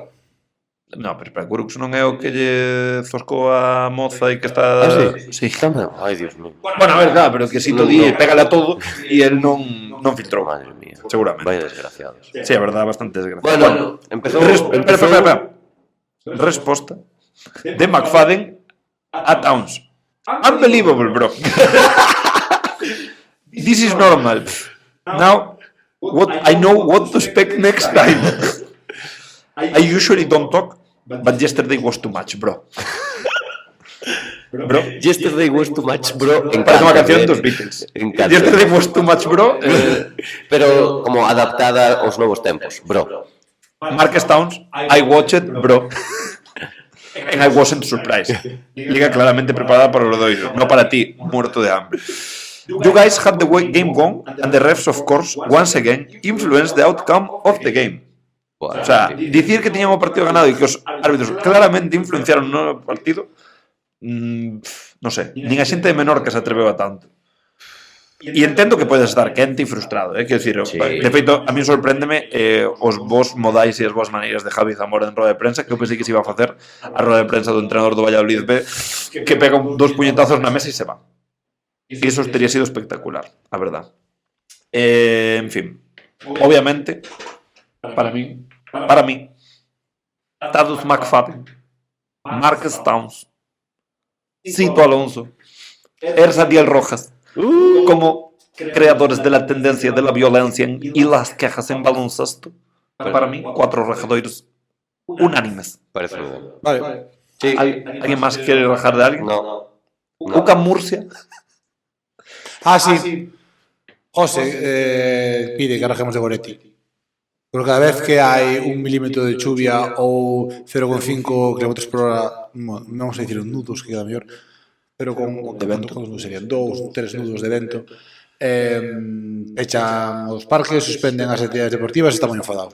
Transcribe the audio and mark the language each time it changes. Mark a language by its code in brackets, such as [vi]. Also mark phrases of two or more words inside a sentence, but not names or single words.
[gl] No, pero espera, Kurux non é o que lle zoscou a moza e que está... Sí. Tamén. Ai, [es] Dios mío. [gl] Bueno, a ver, claro, pero que si todo di, pégale a todo e el non filtrou. [es] Madre mía. Seguramente. Vaya desgraciados. Sí, a verdad, bastante desgraciado. [gl] Bueno, empezou... Espera. Resposta de McFadden a Towns. [en] Unbelievable, bro. This is normal. Now, I know what to expect next time. I usually don't talk, but yesterday was too much, bro. Bro. Yesterday was too much, bro. [gl] Parece unha canción dos Beatles. Encanta. [en] Yesterday was too much, bro. [gl] Pero como adaptada aos novos tempos, bro. [en] Marques Towns, I watched, bro. And I wasn't surprised. [gl] Liga claramente preparada para o Lodoiro, no para ti, [es] muerto de hambre. [en] You guys had the game gone, and the refs, of course, once again, influenced the outcome of the game. [es] O sea, [gl] dicir que tiñamos o partido ganado e que os árbitros claramente influenciaron no partido, non sei, nin a xente de Menorca se atreveu a tanto. E entendo que podes estar quente e frustrado, quero dicir, Sí. de feito, a mí sorpréndeme os vos modais e as vos maneiras de Javi Zamora en roda de prensa, que eu pensei que se iba a facer a roda de prensa do entrenador do Valladolid B, que pega dos puñetazos na mesa e se va. E iso teria sido espectacular, a verdad. [es] En fin, obviamente, para mí, Tadus McFadden, Marques Towns, Cito Alonso, Ersadiel Rojas, como creadores de la tendencia de la violencia y las quejas en baloncesto, para mí, 4 rajadoiros unánimes. [gl] Parece moi ben. Vale. Sí. [es] ¿Alguien más quiere rajar de alguien? No. Ucam Murcia. Sí. [gl] José pide que rajemos de Goretti. Pero cada vez que hai 1 milímetro de chuvia ou 0,5 km por hora, non vamos a dicir nudos, que queda mellor, pero con de vento, serían 2, 3 nudos de vento, echan os parques, suspenden as actividades deportivas e está moi enfadado.